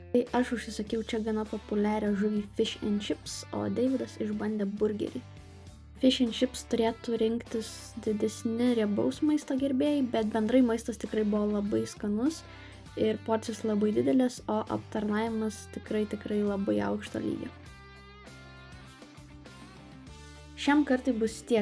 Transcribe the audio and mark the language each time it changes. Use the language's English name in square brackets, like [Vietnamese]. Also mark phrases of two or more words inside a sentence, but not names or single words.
[Lithuanian] Tai aš užsisakiau čia gana populiarią žuvį [English] fish and chips, [Lithuanian] o Deividas išbandė burgerį. [English] Fish and chips [Lithuanian] turėtų rinktis didesni riebaus maisto gerbėjai, bet bendrai maistas tikrai buvo labai skanus ir porcijos labai didelės, o aptarnavimas tikrai labai aukšto lygio. Šiam kartui bus tiek.